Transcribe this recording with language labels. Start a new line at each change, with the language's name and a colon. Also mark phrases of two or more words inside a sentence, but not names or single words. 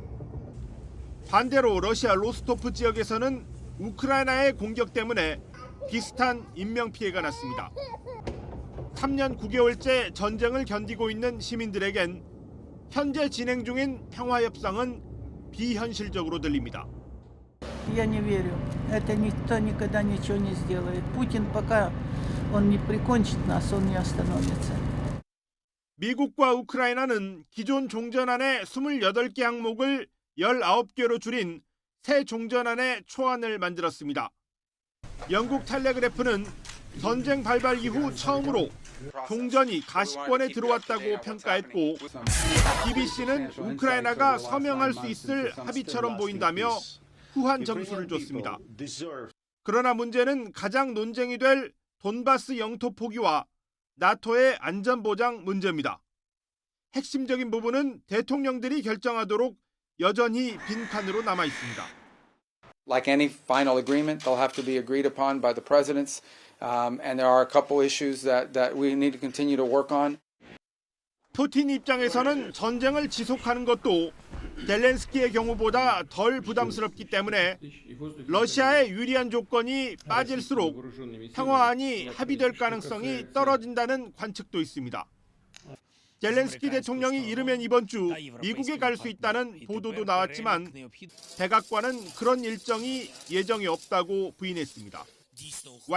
Korean: 반대로 러시아 로스토프 지역에서는 우크라이나의 공격 때문에 비슷한 인명피해가 났습니다. 3년 9개월째 전쟁을 견디고 있는 시민들에겐 현재 진행 중인 평화협상은 비현실적으로 들립니다.
Russian: Я не верю. Это никто никогда ничего не сделает. Путин пока он не прикончит нас, он не остановится.
Korean: 미국과 우크라이나는 기존 종전안의 28개 항목을 19개로 줄인 새 종전안의 초안을 만들었습니다. 영국 텔레그래프는 전쟁 발발 이후 처음으로 종전이 가시권에 들어왔다고 평가했고 BBC는 우크라이나가 서명할 수 있을 합의처럼 보인다며 후한 점수를 줬습니다. 그러나 문제는 가장 논쟁이 될 돈바스 영토 포기와 나토의 안전보장 문제입니다. 핵심적인 부분은 대통령들이 결정하도록 여전히 빈칸으로 남아 있습니다.
English: Like any final agreement, they'll have to be agreed upon by the presidents, and there are a couple issues that we need to continue to work on.
Korean: 푸틴 입장에서는 전쟁을 지속하는 것도 젤렌스키의 경우보다 덜 부담스럽기 때문에 러시아의 유리한 조건이 빠질수록 평화안이 합의될 가능성이 떨어진다는 관측도 있습니다. 젤렌스키 대통령이 이르면 이번 주 미국에 갈 수 있다는 보도도 나왔지만 백악관은 그런 일정이 예정이 없다고 부인했습니다.